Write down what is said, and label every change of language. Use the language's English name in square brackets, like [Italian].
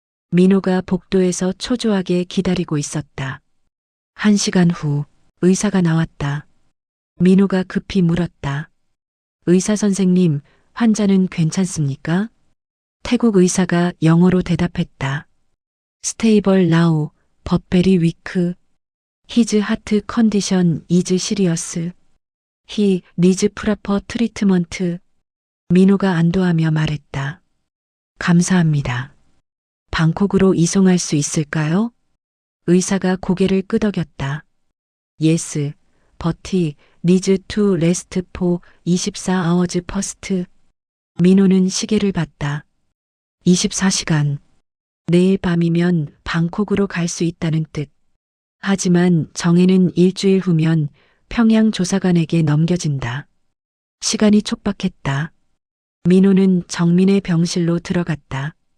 [Korean] 민호가 복도에서 초조하게 기다리고 있었다. 1시간 후 의사가 나왔다. 민호가 급히 물었다. 의사 선생님, 환자는 괜찮습니까? 태국 의사가 영어로 대답했다. [English] 스테이블 나우, but very weak. His heart condition is serious. He needs proper treatment. [Korean] 민호가 안도하며 말했다. 감사합니다. 방콕으로 이송할 수 있을까요? 의사가 고개를 끄덕였다. [English] Yes, but he needs to rest for 24 hours first. [Korean] 민호는 시계를 봤다. 24시간. 내일 밤이면 방콕으로 갈 수 있다는 뜻. 하지만 정혜는 일주일 후면 평양 조사관에게 넘겨진다. 시간이 촉박했다. 민호는 정민의 병실로 들어갔다.